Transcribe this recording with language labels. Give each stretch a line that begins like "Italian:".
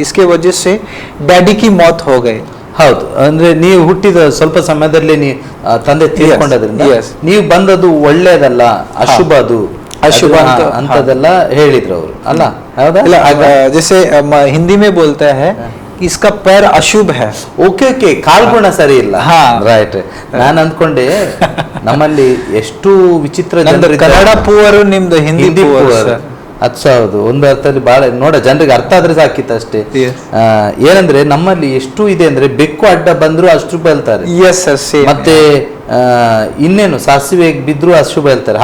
Hindi: इसके वजह से डैडी की मौत हो गई.
Kannada: ಹೌದು, ಅಂದ್ರೆ ನೀವು ಹುಟ್ಟಿದ ಸ್ವಲ್ಪ ಸಮಯದಲ್ಲಿ ತಂದೆ ತೀರ್ಕೊಂಡದ್ರಿಂದ ನೀವು ಬಂದದ್ದು ಒಳ್ಳೇದಲ್ಲ, ಅಶುಭ, ಅದು ಅಶುಭ ಅಂತದೆಲ್ಲ ಹೇಳಿದ್ರು ಅವರು, ಅಲ್ಲ? ಹೌದಾ?
Hindi: जैसे हिंदी में बोलता है कि इसका पैर अशुभ है.
Kannada: ಓಕೆ, ಕಾಲ್ಗುಣ ಸರಿ ಇಲ್ಲ. ರೈಟ್. ನಾನು ಅಂದ್ಕೊಂಡೆ ನಮ್ಮಲ್ಲಿ ಎಷ್ಟು ವಿಚಿತ್ರ ಜನರು, ಕನ್ನಡ ಪೂವರು, ನಿಮ್ದು ಹಿಂದಿ ಪೂವರು. ಹೌದು, ಒಂದು ಅರ್ಥದಲ್ಲಿ ಬಹಳ ನೋಡ ಜನರಿಗೆ ಅರ್ಥ ಆದ್ರೆ ಸಾಕಿತ್ತು ಅಷ್ಟೇ. ಏನಂದ್ರೆ ನಮ್ಮಲ್ಲಿ ಎಷ್ಟು ಇದೆ ಅಂದ್ರೆ, ಬೆಕ್ಕು ಅಡ್ಡ ಬಂದ್ರು ಅಶುಭ ಹೇಳ್ತಾರೆ, ಮತ್ತೆ ಇನ್ನೇನು ಸಾಸಿವೆ ಬಿದ್ರು ಅಶುಭ ಹೇಳ್ತಾರೆ.